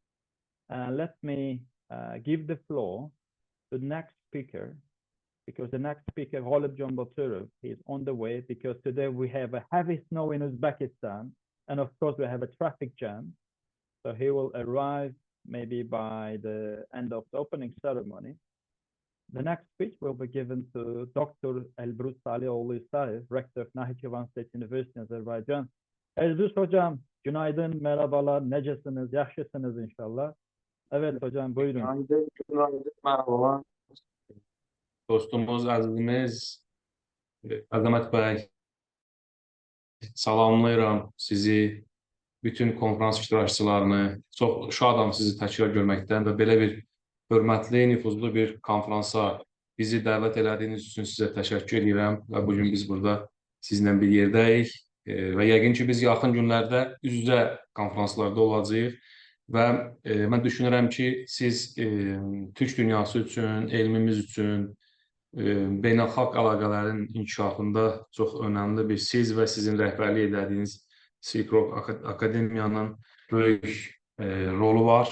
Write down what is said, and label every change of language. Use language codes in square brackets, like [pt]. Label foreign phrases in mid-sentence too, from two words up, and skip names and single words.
[en] Let me give the floor to the next speaker, because the next speaker, Ghalib John Baturov, is on the way, because today we have a heavy snow in Uzbekistan, and of course we have a traffic jam. So he will arrive maybe by the end of the opening ceremony. The next speech will be given to Dr. Elbrus Salioğlu İsaev, Rector of Nahçıvan State University, Azerbaijan. [tr] Elbrus hocam, günaydın, merhabalar, [az] necesiniz, yaxşısınız [tr] inşallah. Evet hocam, buyurun. Günaydın, merhaba. Dostumuz, [az] azizimiz, Azamat Bey, salamlayıram sizi, bütün konferans iştirakçılarını. Çox şadam sizi təkrar görməkdən və belə bir hörmətli, nüfuzlu bir konferansa bizi dəvət elədiyiniz üçün sizə təşəkkür edirəm və bugün biz burada sizinlə bir yerdəyik və yəqin ki, biz yaxın günlərdə üz-üzə konferanslarda olacağıq və mən düşünürəm ki, siz Türk dünyası üçün, elmimiz üçün, beynəlxalq əlaqələrin inkişafında çox önəmli bir siz və sizin rəhbərlik edədiyiniz Silk Road Akademiyanın böyük rolu var.